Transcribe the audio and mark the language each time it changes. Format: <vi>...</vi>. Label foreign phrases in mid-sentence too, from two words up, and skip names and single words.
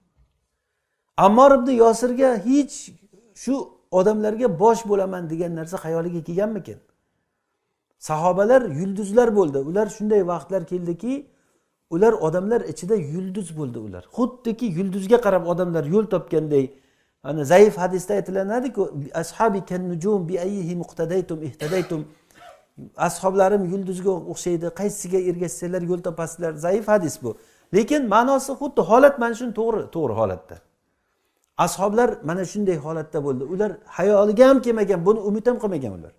<uz>Ammor ibn Yosirga hech shu odamlarga bosh bo'laman degan narsa xayoliga kelganmikin? Sahobalar yulduzlar bo'ldi. Ular shunday vaqtlar keldiki, ular odamlar ichida yulduz bo'ldi ular. Xuddiki yulduzga qarab odamlar yo'l topganday. Ana zaif hadisda aytilanadi-ku,</uz> <ar>أصحابي كالنجوم بأيهم اقتديتم اهتديتم.</ar> <uz>Ashoblarim yulduzga o'xshaydi, qaysisiga ergashsanglar yo'l topasizlar. Zaif hadis bu. Lekin ma'nosi xuddi holat mana shuni to'g'ri holatda. Ashoblar mana shunday holatda bo'ldi. Ular hayoliga ham kelmagan, buni umid ham qilmagan ular.</uz>